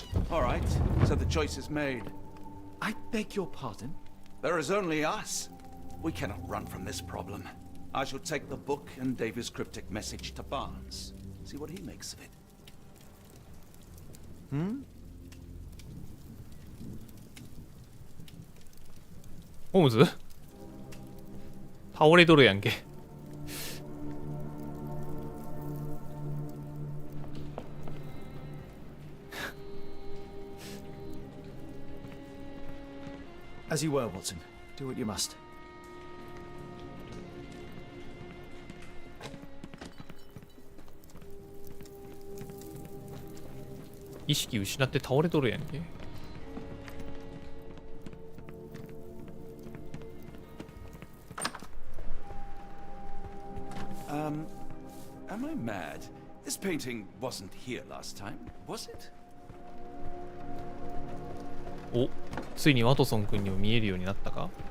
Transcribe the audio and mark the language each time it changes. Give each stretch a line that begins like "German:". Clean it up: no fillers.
English: All right, so the choice is made. I beg your pardon? There is only us. We cannot run from this problem. I shall take the book and Davy's cryptic message to Barnes. See what he makes of it.
Japanese: ホームズ倒れとるやんけ。
English: As you were, Watson. Do what you must.
Japanese: 意識失って倒れとるやんけ。
English: Am I mad? This painting wasn't here last time, was it?
Japanese: お、ついにワトソン君にも見えるようになったか。